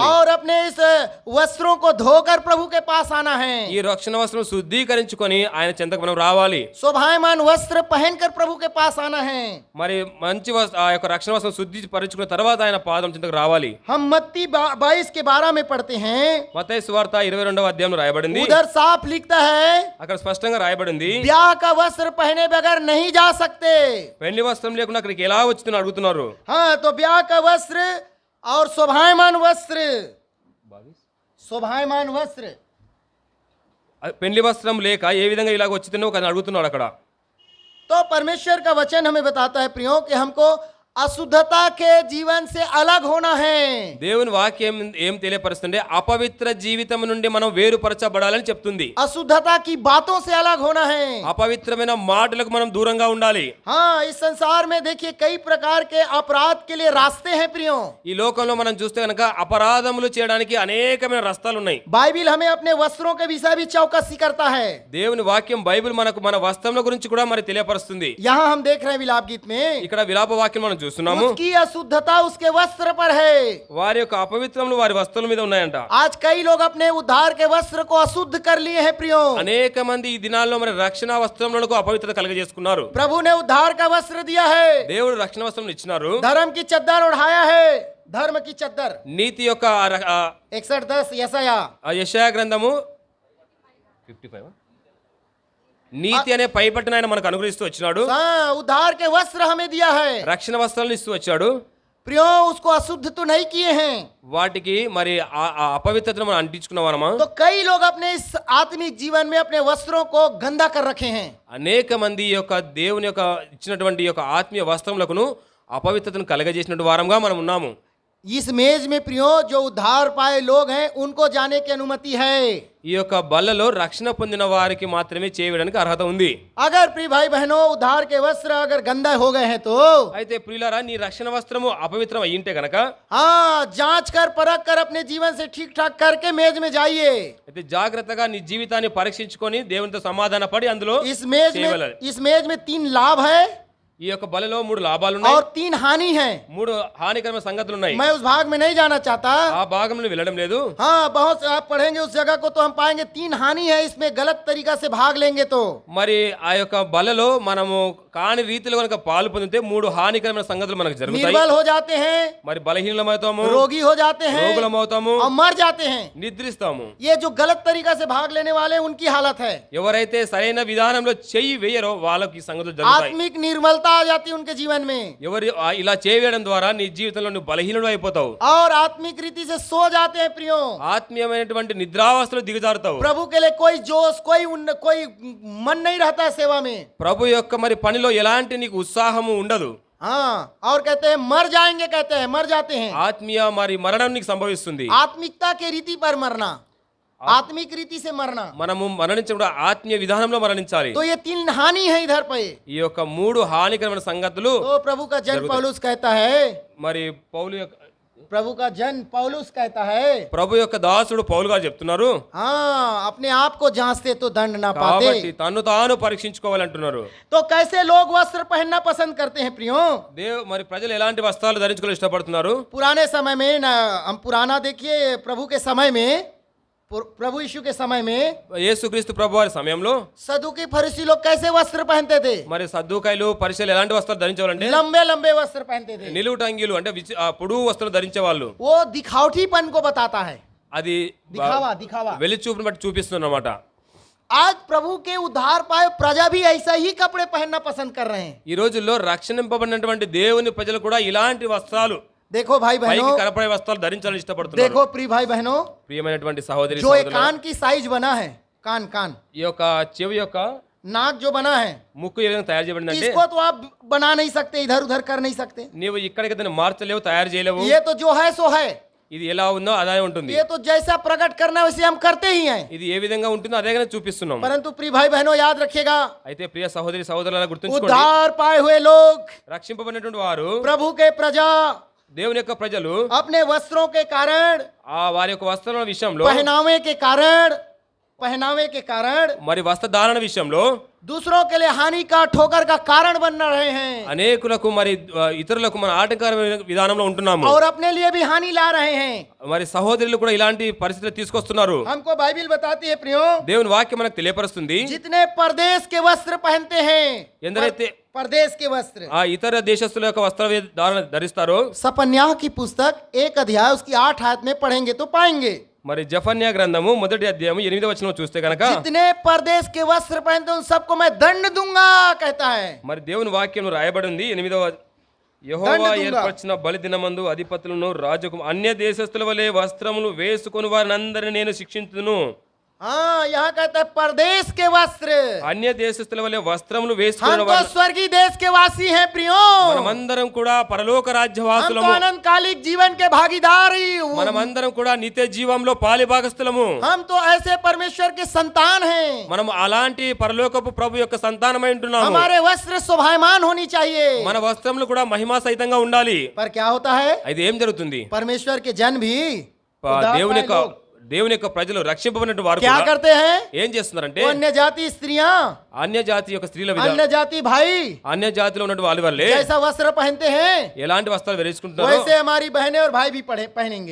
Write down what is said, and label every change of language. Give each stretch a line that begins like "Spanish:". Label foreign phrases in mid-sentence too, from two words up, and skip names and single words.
Hindi: और अपने इस वस्त्रों को धोकर प्रभु के पास आना है.
Telugu: ఈ రక్షణ వస్త్రం శుద్ధీకరించుకొని ఆయన చెంతకు మనం రావాలి.
Hindi: शोभायमान वस्त्र पहनकर प्रभु के पास आना है.
Telugu: మరి మంచి ఆ యొక్క రక్షణ వస్త్రం శుద్ధీకరించుకున్న తర్వాత ఆయన పాదం చెంతకు రావాలి.
Hindi: हम मत्ती 22 के 12 में पढ़ते हैं,
Telugu: మత్తయి సువార్త 22వ అధ్యాయంలో రాయబడింది.
Hindi: उधर साफ लिखता है
Telugu: అక్కడ స్పష్టంగా రాయబడింది,
Hindi: ब्याह का वस्त्र पहने बगैर नहीं जा सकते.
Telugu: పెళ్లి వస్త్రం లేకుండా అక్కడికి ఎలా వచ్చిందని అడుగుతున్నారు.
Hindi: हाँ, तो ब्याह का वस्त्र और शोभायमान वस्त्र, शोभायमान वस्त्र,
Telugu: పెళ్లి వస్త్రం లేక ఏ విధంగా ఇలాగ వచ్చిందో ఒక అడుగుతున్నాడు అక్కడ.
Hindi: तो परमेश्वर का वचन हमें बताता है प्रियो कि हमको अशुद्धता के जीवन से अलग होना है.
Telugu: దేవుని వాక్యం ఏం తెలియపరుస్తుంది? అపవిత్ర జీవితం నుండి మనం వేరుపరచబడాలని చెప్తుంది.
Hindi: अशुद्धता की बातों से अलग होना है.
Telugu: అపవిత్రమైన మాటలకు మనం దూరంగా ఉండాలి.
Hindi: हाँ, इस संसार में देखिए कई प्रकार के अपराध के लिए रास्ते हैं प्रियो.
Telugu: ఈ లోకంలో మనం చూస్తే కనుక అపరాధములు చేయడానికి అనేకమైన రస్తాలు ఉన్నాయి.
Hindi: बाइबिल हमें अपने वस्त्रों के विषय भी चौकसी करता है.
Telugu: దేవుని వాక్యం బైబిల్ మనకు మన వస్త్రముల గురించి కూడా మరి తెలియపరుస్తుంది.
Hindi: यहाँ हम देख रहे हैं विलाप गीत में,
Telugu: ఇక్కడ విలాప వాక్యం మనం చూస్తున్నాము.
Hindi: उसकी अशुद्धता उसके वस्त्र पर है.
Telugu: వారి యొక్క అపవిత్రములు వారి వస్త్రముల మీద ఉన్నాయంట.
Hindi: आज कई लोग अपने उद्धार के वस्त्र को अशुद्ध कर लिए हैं प्रियो.
Telugu: అనేక మంది ఈ దినాల్లో మరి రక్షణ వస్త్రములకు అపవిత్రత కలుగజేసుకున్నారు.
Hindi: प्रभु ने उद्धार का वस्त्र दिया है,
Telugu: దేవుడు రక్షణ వస్త్రం ఇచ్చినారు.
Hindi: धर्म की चद्दर ओढ़ाया है, धर्म की चद्दर.
Telugu: నీతి యొక్క
Hindi: 61:10 यशाया,
Telugu: యెషయా గ్రంథము 55 నీతి అనే పైపట్టును ఆయన మనకు అనుగ్రహిస్తూ వచ్చినాడు.
Hindi: हाँ, उद्धार के वस्त्र हमें दिया है
Telugu: రక్షణ వస్త్రాలను ఇస్తూ వచ్చాడు.
Hindi: प्रियो. उसको अशुद्ध तो नहीं किए हैं.
Telugu: వాటికి మరి ఆ అపవిత్రతను మనం అంటించుకున్న వారమా?
Hindi: तो कई लोग अपने इस आत्मिक जीवन में अपने वस्त्रों को गंदा कर रखे हैं.
Telugu: అనేక మంది ఈ యొక్క దేవుని యొక్క ఇచ్చినటువంటి ఈ యొక్క ఆత్మీయ వస్త్రములకును అపవిత్రతను కలగజేసినటువంటి వారంగా మనం ఉన్నాము.
Hindi: इस मेज में प्रियो जो उद्धार पाए लोग हैं उनको जाने की अनुमति है.
Telugu: ఈ యొక్క బల్లలో రక్షణ పొందిన వారికి మాత్రమే చేయడానికి అర్హత ఉంది.
Hindi: अगर प्रिय भाई बहनों उद्धार के वस्त्र अगर गंदा हो गए हैं तो
Telugu: అయితే ప్రియులారా, నీ రక్షణ వస్త్రము అపవిత్రం అయ్యింటే గనక
Hindi: हाँ, जांच कर परख कर अपने जीवन से ठीक ठाक करके मेज में जाइए.
Telugu: అయితే జాగ్రత్తగా నీ జీవితాన్ని పరీక్షించుకొని దేవునితో సమాధాన పడి అందులో చేయగలరు.
Hindi: इस मेज में 3 लाभ है
Telugu: ఈ యొక్క బలలో 3 లాభాలు ఉన్నాయి,
Hindi: और 3 हानि है.
Telugu: 3 హానికరమైన సంగతులు ఉన్నాయి.
Hindi: मैं उस भाग में नहीं जाना चाहता.
Telugu: ఆ భాగంలో వెళ్ళడం లేదు.
Hindi: हाँ, बहुत से आप पढ़ेंगे उस जगह को तो हम पाएंगे 3 हानि है. इसमें गलत तरीका से भाग लेंगे तो
Telugu: మరి ఆ యొక్క బలలో మనము కాని రీతిలో కనుక పాలు పొందితే 3 హానికరమైన సంగతులు మనకు జరుగుతాయి.
Hindi: निर्बल हो जाते हैं,
Telugu: మరి బలహీనమవుతాము,
Hindi: रोगी हो जाते हैं
Telugu: రోగులమవుతాము,
Hindi: और मर जाते हैं.
Telugu: నిద్రిస్తాము.
Hindi: ये जो गलत तरीका से भाग लेने वाले हैं, उनकी हालत है.
Telugu: ఎవరైతే సరైన విధానంలో చెయ్యి వేయరో వాళ్ళకి ఈ సంగతులు జరుగుతాయి.
Hindi: आत्मिक निर्मलता आ जाती है उनके जीवन में,
Telugu: ఎవరు ఇలా చేయడం ద్వారా నీ జీవితంలో నువ్వు బలహీనుడు అయిపోతావు.
Hindi: और आत्मिक रीति से सो जाते हैं प्रियो.
Telugu: ఆత్మీయమైనటువంటి నిద్రావస్థలో దిగజారుతావు.
Hindi: प्रभु के लिए कोई जोश कोई मन नहीं रहता है सेवा में.
Telugu: ప్రభు యొక్క మరి పనిలో ఆత్మలో ఎలాంటి నీకు ఉత్సాహము ఉండదు.
Hindi: हाँ, और कहते हैं मर जाएंगे, कहते हैं मर जाते हैं।
Telugu: ఆత్మీయ మరి మరణం నీకు సంభవిస్తుంది.
Hindi: आत्मिकता के रीति पर मरना, आत्मिक रीति से मरना।
Telugu: మనము మరణించడం ఆత్మీయ విధానంలో మరణించాలి.
Hindi: तो ये 3 हानि है इधर पे।
Telugu: ఈ యొక్క 3 హానికరమైన సంగతులు
Hindi: तो प्रभु का जन पौलुस कहता है,
Telugu: మరి పౌలు యొక్క
Hindi: प्रभु का जन पौलुस कहता है,
Telugu: ప్రభు యొక్క దాసుడు పౌలు గారు చెప్తున్నారు,
Hindi: हाँ अपने आप को जांचते तो दंड ना पाते।
Telugu: కాబట్టి తన్ను తాను పరీక్షించుకోవాలంటున్నారు.
Hindi: तो कैसे लोग वस्त्र पहनना पसंद करते हैं प्रियो?
Telugu: మరి ప్రజలు ఎలాంటి వస్త్రాలు ధరించుకోవాలని ఇష్టపడుతున్నారు?
Hindi: पुराने समय में ना, हम पुराना देखिए, प्रभु के समय में, प्रभु यीशु के समय में
Telugu: యేసుక్రీస్తు ప్రభు వారి సమయంలో
Hindi: सदुकी फरीसी लोग कैसे वस्त्र पहनते थे?
Telugu: మరి సద్దుకాయలు పరిచయలు ఎలాంటి వస్త్రాలు ధరించేవాళ్ళంటే
Hindi: लंबे लंबे वस्त्र पहनते थे।
Telugu: నిలువుటంగీలు అంటే పొడుగు వస్త్రాలు ధరించేవాళ్ళు.
Hindi: वो दिखावटीपन को बताता है,
Telugu: అది
Hindi: दिखावा दिखावा।
Telugu: వెలి చూపుని బట్టి చూపిస్తున్నమాట.
Hindi: आज प्रभु के उद्धार पाए प्रजा भी ऐसा ही कपड़े पहनना पसंद कर रहे हैं।
Telugu: ఈ రోజుల్లో రక్షింపబడినటువంటి దేవుని ప్రజలు కూడా ఇలాంటి వస్త్రాలు,
Hindi: देखो भाई
Telugu: పైకి
Hindi: बहनों,
Telugu: కనపడే వస్త్రాలు ధరించాలని ఇష్టపడుతున్నారు.
Hindi: देखो प्रिय भाई बहनों,
Telugu: ప్రియమైనటువంటి సహోదరి
Hindi: जो ये
Telugu: సహోదరులారా,
Hindi: कान की साइज बना है, कान कान
Telugu: ఈ యొక్క చెవి యొక్క
Hindi: नाक जो बना है,
Telugu: ముక్కు ఏ విధంగా తయారు చేయబడిందంటే
Hindi: इसको तो आप बना नहीं सकते, इधर उधर कर नहीं सकते।
Telugu: నీవు ఇక్కడికి దాన్ని మార్చలేవు, తయారు చేయలేవు.
Hindi: ये तो जो है सो है,
Telugu: ఇది ఎలా ఉందో అదే ఉంటుంది.
Hindi: ये तो जैसा प्रकट करना वैसे हम करते ही हैं।
Telugu: ఇది ఏ విధంగా ఉంటుందో అదేగానే చూపిస్తున్నాం.
Hindi: परंतु प्रिय भाई बहनों याद रखिएगा,
Telugu: అయితే ప్రియ సహోదరి సహోదరులారా గుర్తుంచుకోండి,
Hindi: उद्धार पाए हुए लोग,
Telugu: రక్షింపబడినటువంటి వారు,
Hindi: प्रभु के प्रजा,
Telugu: దేవుని యొక్క ప్రజలు
Hindi: अपने वस्त्रों के कारण,
Telugu: ఆ వారి యొక్క వస్త్రాల విషయంలో,
Hindi: पहनावे के कारण
Telugu: మరి వస్త్రధారణ విషయంలో
Hindi: दूसरों के लिए हानि का, ठोकर का कारण बन रहे हैं,
Telugu: అనేకులకు మరి ఇతరులకు మన ఆటంకరమైన విధానంలో ఉంటున్నాము.
Hindi: और अपने लिए भी हानि ला रहे हैं।
Telugu: మరి సహోదరులు కూడా ఇలాంటి పరిస్థితులు తీసుకొస్తున్నారు.
Hindi: हमको बाइबिल बताती है प्रियो,
Telugu: దేవుని వాక్యం మనకు తెలియపరుస్తుంది,
Hindi: जितने परदेश के वस्त्र पहनते हैं,
Telugu: ఎందరైతే
Hindi: परदेश के वस्त्र,
Telugu: ఆ ఇతర దేశస్తుల యొక్క వస్త్రధారణ ధరిస్తారో,
Hindi: सपन्याह की पुस्तक 1 अध्याय उसकी 8 आयत में पढ़ेंगे तो पाएंगे,
Telugu: మరి జఫన్యా గ్రంథము 1వ అధ్యాయము 8వ వచనం చూస్తే కనుక,
Hindi: जितने परदेश के वस्त्र पहनते उन सबको मैं दंड दूंगा कहता है।
Telugu: మరి దేవుని వాక్యంలో రాయబడి ఉంది 8వ, యెహోవా ఏర్పరిచిన బలి దినమందు అధిపతులను రాజుకు అన్య దేశస్తుల వలె వస్త్రములు వేసుకొని వారిని అందరిని నేను శిక్షించును.
Hindi: हाँ, यहाँ कहता है परदेश के वस्त्र,
Telugu: అన్య దేశస్తుల వలె వస్త్రములు
Hindi: हम
Telugu: వేసుకున్న
Hindi: तो स्वर्गीय देश के वासी हैं प्रियो,
Telugu: మనమందరం కూడా పరలోక
Hindi: हम तो
Telugu: రాజ్యవాసులము,
Hindi: अनंतकालिक जीवन के भागीदारी,
Telugu: మనమందరం కూడా నిత్య జీవంలో పాలిభాగస్థులము,
Hindi: हम तो ऐसे परमेश्वर के संतान हैं।
Telugu: మనం అలాంటి పరలోకపు ప్రభు యొక్క సంతానమై ఉంటున్నాము.
Hindi: हमारे वस्त्र शोभायमान होनी चाहिए।
Telugu: మన వస్త్రములు కూడా మహిమా సహితంగా ఉండాలి.
Hindi: पर क्या होता है,
Telugu: అయితే ఏం జరుగుతుంది,
Hindi: परमेश्वर के जन भी उद्धार
Telugu: దేవుని
Hindi: पाए
Telugu: యొక్క
Hindi: लोग
Telugu: దేవుని యొక్క ప్రజలు రక్షింపబడినటువంటి వారు
Hindi: क्या
Telugu: కూడా
Hindi: करते हैं,
Telugu: ఏం చేస్తున్నారంటే,
Hindi: वो अन्य जाति स्त्रियां,
Telugu: అన్య జాతి యొక్క స్త్రీల విధానం,
Hindi: अन्य जाति भाई
Telugu: అన్య జాతిలో ఉన్నటువంటి వాళ్ళ వల్లే
Hindi: जैसा वस्त्र पहनते हैं
Telugu: ఎలాంటి వస్త్రాలు ధరించుకుంటున్నారో
Hindi: वैसे हमारी बहनें और भाई भी पहनेंगे।